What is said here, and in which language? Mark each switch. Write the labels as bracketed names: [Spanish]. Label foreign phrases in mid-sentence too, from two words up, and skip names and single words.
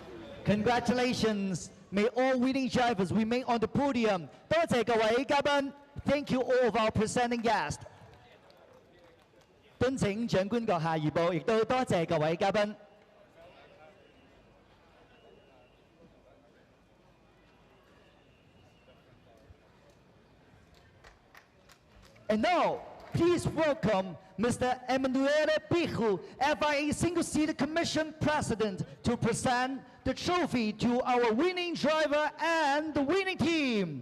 [Cantonese] 合照。Congratulations! [English] May all winning drivers remain on the podium. [Cantonese] 多謝各位嘉賓。 [English] Thank you all of our presenting guests. [Cantonese] 敦請長官閣下移步，亦都多謝各位嘉賓。 [English] And now, please welcome Mr. Emanuele Pichu, FIA Single-Seater Commission President, to present the trophy to our winning driver and the winning team.